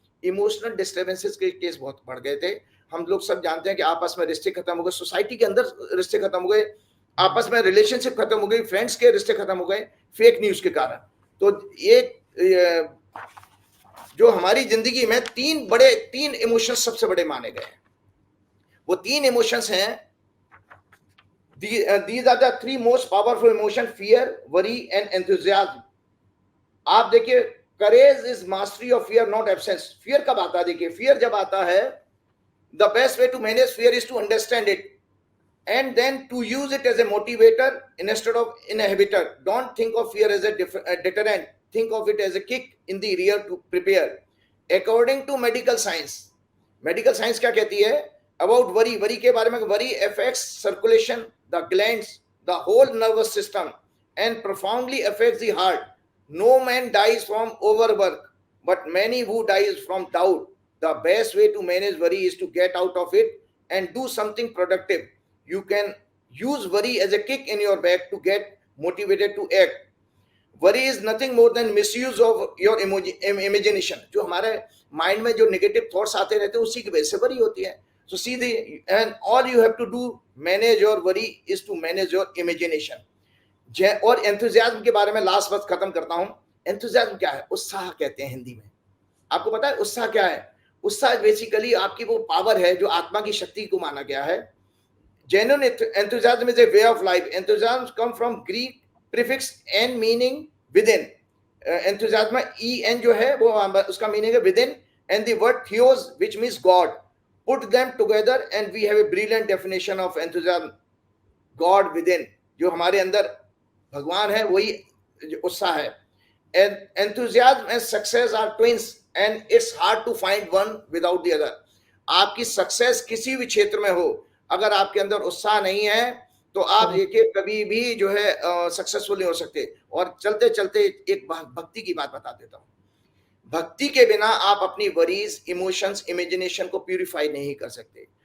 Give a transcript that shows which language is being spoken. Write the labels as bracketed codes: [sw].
[hi] Emotional disturbances के case बहुत बढ़ गए थे। हम लोग सब जानते हैं कि आपस में रिश्ते खत्म हो गए, सोसाइटी के अंदर रिश्ते खत्म हो गए, आपस में रिलेशनशिप खत्म हो गई, फ्रेंड्स के रिश्ते खत्म हो गए फेक न्यूज के कारण। तो ये जो हमारी जिंदगी में तीन इमोशंस सबसे बड़े माने गए हैं, वो 3 इमोशंस हैं। [en] These are the 3 most powerful emotion: fear, worry and enthusiasm. [hi] आप देखिए, [en] courage is mastery of fear, not absence. [hi] fear कब आता है, देखिए fear जब आता है, [en] the best way to manage fear is to understand it and then to use it as a motivator instead of inhibitor. Don't think of fear as a deterrent, think of it as a kick in the rear to prepare. According to medical science [hi] क्या कहती है [en] about worry [hi] के बारे में, [en] worry affects circulation, the glands, the whole nervous system and profoundly affects the heart. No man dies from overwork, but many who dies from doubt. The best way to manage worry is to get out of it and do something productive. You can use worry as a kick in your back to get motivated to act. Worry is nothing more than misuse of your imagination. [hi] जो हमारे mind में जो negative thoughts आते रहते हैं, उसी की वजह से वरी होती है। [en] So see and all you have to do manage your worry is to manage your imagination. [hi] और एंथुजियाज्म के बारे में लास्ट बात खत्म करता हूं। एंथुजियाज्म क्या है? उत्साह कहते हैं हिंदी में। आपको पता है उत्साह क्या है? उत्साह बेसिकली आपकी वो पावर है जो आत्मा की शक्ति को माना गया है। [en] Genuine enthusiasm is a way of life. Enthusiasm come from Greek prefix and meaning within. Enthusiasm EN [hi] जो है वो उसका मीनिंग है [en] within, and the word theos which means God, put them together and we have a brilliant definition of enthusiasm, God within, [hi] जो हमारे अंदर भगवान है वही उत्साह है। [en] Enthusiasm and success are twins and it's hard to find one without the other। [hi] आपकी success किसी भी क्षेत्र में हो, अगर आपके अंदर उत्साह नहीं है तो आप देखिए कभी भी जो है सक्सेसफुल नहीं हो सकते। और चलते चलते एक भक्ति की बात बता देता हूँ। भक्ति के बिना आप अपनी वरीज, इमोशंस, इमेजिनेशन को प्यूरिफाई नहीं कर सकते।